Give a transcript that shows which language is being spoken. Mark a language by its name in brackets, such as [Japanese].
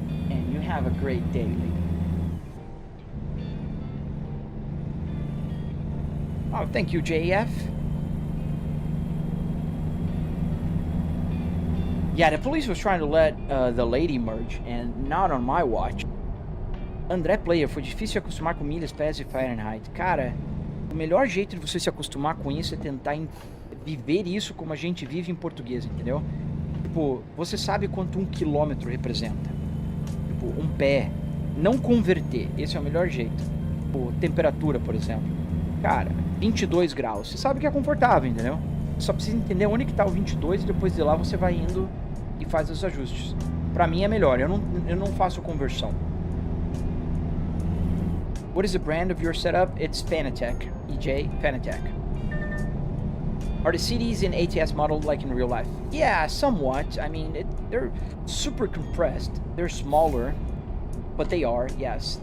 [English] And you have a great day, lady. Oh, thank you, JF. Yeah, the police was trying to let the lady merge, and not on my watch. [Portuguese] André Player, foi difícil acostumar com milhas, pés e Fahrenheit. Cara, o melhor jeito de você se acostumar com isso é tentar viver isso como a gente vive em português, entendeu? Tipo, você sabe quanto 1 quilômetro representa. Tipo, um pé. Não converter, esse é o melhor jeito. Tipo, temperatura, por exemplo. Cara, 22 graus. Você sabe que é confortável, entendeu? Só precisa entender onde que tá o 22 e depois de lá você vai indo e faz os ajustes. Pra mim é melhor, eu não faço conversão. [English] What is the brand of your setup? It's Fanatec. EJ, Fanatec. Are the CDs in ATS modeled like in real life? Yeah, somewhat. I mean, they're super compressed. They're smaller, but they are, yes.